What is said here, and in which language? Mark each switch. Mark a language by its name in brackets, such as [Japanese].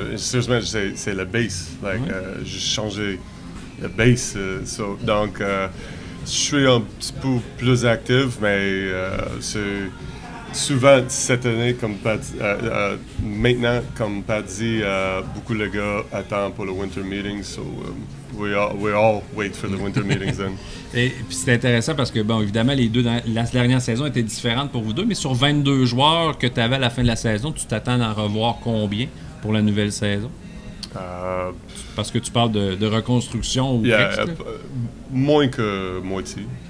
[French] Sérieusement, c'est le base. J'ai changé le base. Donc, je suis un petit peu plus actif, mais c'est souvent cette année, comme Pat, maintenant, comme Pat dit, beaucoup de gars attendent pour le winter meeting. [English] So, we all wait for the winter meetings then. [French] Et puis c'est intéressant parce que, bon, évidemment, la dernière saison était différente pour vous deux, mais sur 22 joueurs que tu avais à la fin de la saison, tu t'attends d'en revoir combien pour la nouvelle saison? Parce que tu parles de reconstruction ou moins que moitié.